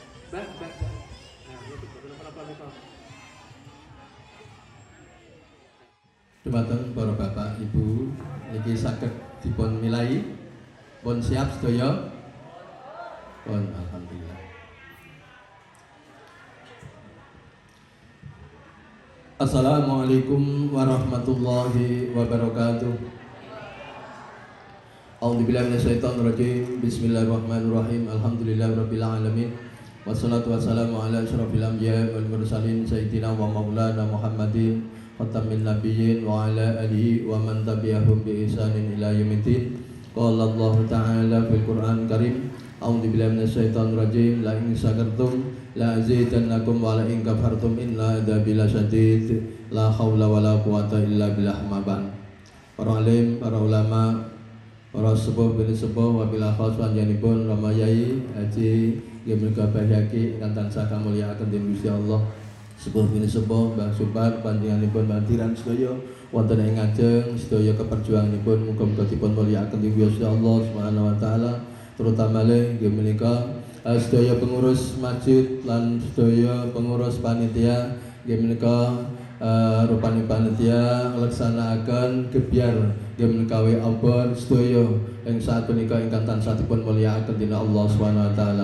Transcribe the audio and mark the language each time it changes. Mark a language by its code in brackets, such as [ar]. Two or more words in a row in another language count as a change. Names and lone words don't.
[jv] Dumateng para bapak ibu niki saged dipun milai pun siap sedaya pun alhamdulillah. [ar] السلام عليكم ورحمة الله وبركاته. أعوذ بالله من الشيطان الرجيم. بسم الله الرحمن الرحيم. الحمد لله رب العالمين. والصلاة والسلام على أشرف الأنبياء والمرسلين سيدنا ومولانا محمد خاتم النبيين وعلى آله ومن تبعهم بإحسان إلى يوم الدين. قال الله تعالى في القرآن الكريم. أعوذ بالله من الشيطان الرجيم. لئن شكرتم لأزيدنكم ولئن كفرتم إن عذابي لشديد. لا حول ولا قوة إلا بالله. Maban. [jv] Para alim, para ulama, para sepuh bin sepuh [ar] وبالأخص [jv] panjenenganipun Rama Yai Haji Gemil Kabahyaki ingkang tansah kamulyakaken dening Gusti Allah. Sepuh bin sepuh Mbah Supar panjenenganipun pantiran sedaya wonten ing ngajeng sedaya keperjuanganipun muga-muga dipun mulyakaken dening Gusti Allah [ar] سبحانه وتعالى, [jv] terutama le nggih menika sedaya pengurus masjid lan sedaya pengurus panitia nggih menika rupane panitia nglaksanakaken gebyar nggih kawe abon sedaya ing saat punika ingkang tansah dipun mulyakaken dening Allah [ar] سبحانه وتعالى.